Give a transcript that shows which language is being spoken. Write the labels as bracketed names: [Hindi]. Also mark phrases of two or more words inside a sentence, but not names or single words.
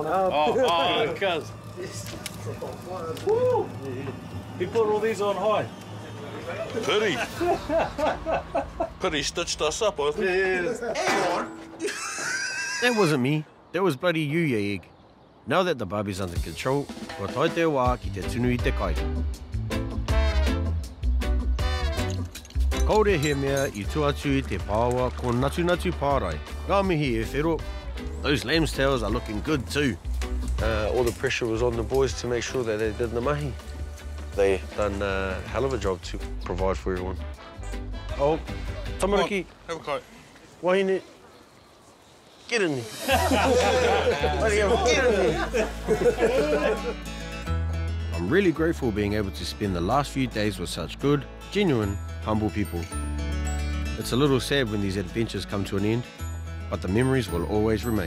[English] Oh, cuz. Woo! He put all these on high. Piri. Piri stitched us up, I think. That wasn't me. That was bloody you, ya egg. Now that the barbie's under control, [Māori] ko tai te wā ki te tunu I te kai. Kaore he mea I tuatu I te pāua ko natu pārai. Ngā mihi e whero. [English] Those lamb's tails are looking good too. All the pressure was on the boys to make sure that they did the mahi. They done a hell of a job to provide for everyone. Oh, tamariki, Have a kite. wahine. Get in there. Get in there. I'm really grateful being able to spend the last few days with such good, genuine, humble people. It's a little sad when these adventures come to an end, but the memories will always remain.